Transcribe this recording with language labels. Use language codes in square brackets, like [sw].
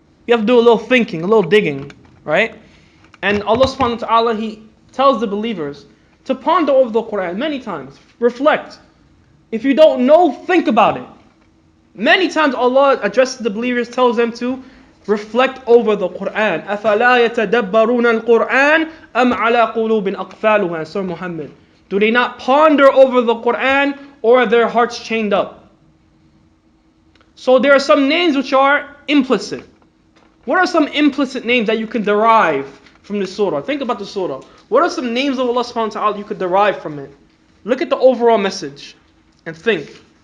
[en] You have to do a little thinking, a little digging, right? And Allah subhanahu wa ta'ala, He tells the believers to ponder over the Quran many times, reflect. If you don't know, think about it. Many times Allah addresses the believers, tells them to reflect over the Quran. [ar] أَفَلَا يَتَدَبَّرُونَ الْقُرْآنَ أَمْ عَلَى قُلُوبٍ أَقْفَالُهَا, Surah Muhammad. [en] Do they not ponder over the Quran, or are their hearts chained up? So there are some names which are implicit. What are some implicit names that you can derive from the surah? Think about the surah. What are some names of Allah subhanahu wa ta'ala you could derive from it? Look at the overall message and think.